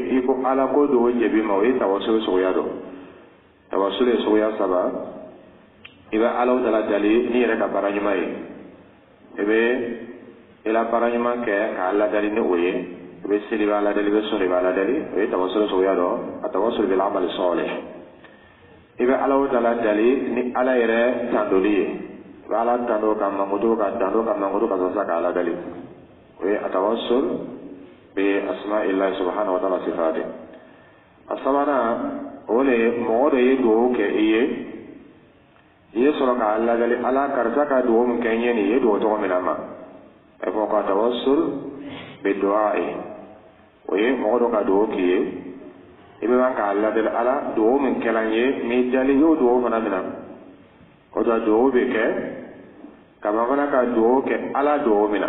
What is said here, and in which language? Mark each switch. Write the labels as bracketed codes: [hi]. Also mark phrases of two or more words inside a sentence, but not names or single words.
[bm] i ko ala ko dugawu jaabi ma o ye tawassul suguya dɔ tawassul ye suguya saba i bɛ alaw dala dali n'i yɛrɛ ka baara ɲuman ye i bɛ i la baara ɲuman kɛ k'a ladali ni o ye i bɛ seli b'a ladali i bɛ sun de b'a ladali o ye tawassul suguya dɔ a [ar] التوسل بالعمل الصالح [bm] i bɛ alaw dala dali ni ala yɛrɛ tandoli ye i bɛ ala tando ka mankutu ka tando ka mankutu ka sɔrɔ k'a ladali o ye a [ar] التوسل بأسماء الله سبحانه وتعالى صفاته [bm] a sabanan o le mɔgɔ dɔ ye dugawu kɛ i ye sɔrɔ k'a ladali ala karisa ka dugawu min kɛ n ye nin ye dugawu tɔgɔ min na ma a fɔ ka [ar] التوسل بدعاء [bm] o ye mɔgɔ dɔ ka dugawu k'i ye i bɛ ban k'a ladali ala dugawu min kɛla n ye n'i dali i y'o dugawu fana minɛ o tuma dugawu bɛ kɛ ka ban fana ka dugawu kɛ ala dugawu min na